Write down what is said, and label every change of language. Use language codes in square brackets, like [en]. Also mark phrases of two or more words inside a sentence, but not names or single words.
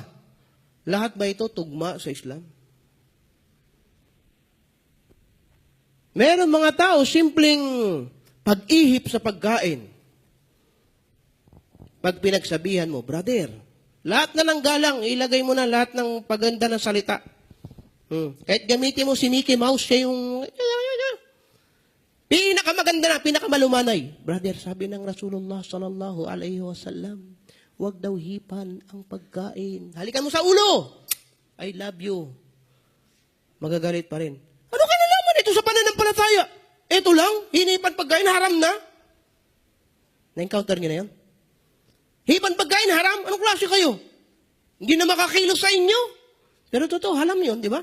[tl] Lahat ba ito tugma sa Islam? Meron mga tao, simpleng pag-ihip sa pagkain. Pag pinagsabihan mo, brother, lahat na ng galang, ilagay mo na lahat ng paganda ng salita. Kahit gamitin mo si Mickey Mouse, siya yung pinakamaganda na, pinakamalumanay. Brother, sabi ng Rasulullah [ar] صلى الله عليه وسلم, [tl] huwag daw hipan ang pagkain. Halikan mo sa ulo. [en] I love you. [tl] Magagalit pa rin. Ano ka nalaman ito sa pananampalataya? Ito lang, hinipan pagkain, haram na. Na-encounter niyo na yan? Hipan pagkain, haram? Anong klase kayo? Hindi na makakilos sa inyo. Pero totoo, haram yun, di ba?